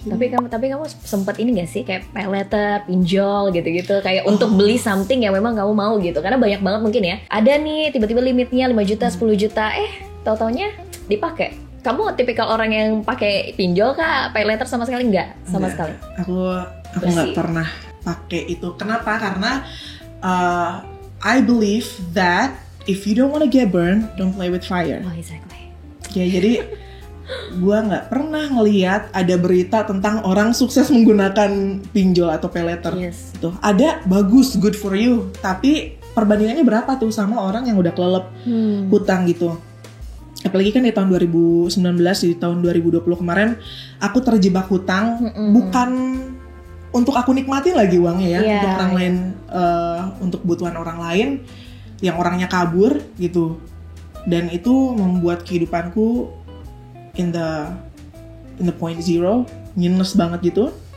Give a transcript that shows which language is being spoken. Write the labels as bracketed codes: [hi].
[id] Tapi kamu sempet ini gak sih kayak pay letter, pinjol gitu-gitu kayak untuk beli something yang memang kamu mau gitu. Karena banyak banget mungkin ya. Ada nih tiba-tiba limitnya 5 juta, 10 juta. Tahu-taunya dipakai. Kamu tipikal orang yang pakai pinjol kah? Pay letter sama sekali enggak? Sama sekali. Aku enggak pernah pakai itu. Kenapa? [en] Karena I believe that if you don't want to get burned, don't play with fire. Oh, exactly. [id] Ya, jadi gue nggak pernah ngelihat ada berita tentang orang sukses menggunakan pinjol atau pay letter. [en] Yes. [id] Tuh, ada bagus, [en] good for you. [id] Tapi perbandingannya berapa tuh sama orang yang udah kelelep hutang gitu. Apalagi kan di tahun 2019, di tahun 2020 kemarin, aku terjebak hutang bukan untuk aku nikmatin lagi uangnya ya, untuk orang lain, untuk kebutuhan orang lain. Yang orangnya kabur gitu, dan itu membuat kehidupanku [en] in the point zero, [id] minus banget gitu.